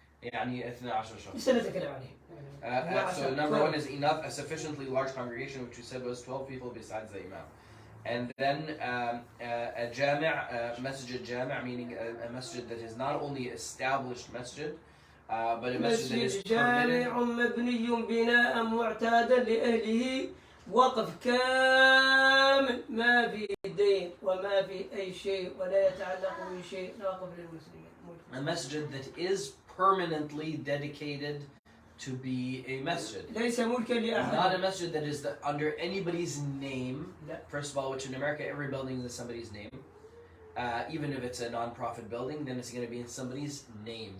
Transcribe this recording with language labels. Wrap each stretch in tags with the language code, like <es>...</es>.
<ar>يعني 12 شخص. سنتكلم عليه.</ar> <en>So number 1 is enough, a sufficiently large congregation, which we said was 12 people besides the imam. And then a jami', masjid jami', meaning a masjid that is not only established masjid, but a masjid that is permitted.</en> <ar>جامع مبني بناء معتادا لأهله وقف كامل ما في دين وما في أي شيء ولا يتعلق بشيء واقف للمسلمين.</ar> <en>A masjid that is permanently dedicated to be a masjid.</en> <ar>ليس ملكا لأحد.</ar> <en>Not a masjid that is under anybody's name. First of all, which in America every building is somebody's name. Even if it's a non-profit building, then it's going to be in somebody's name.</en>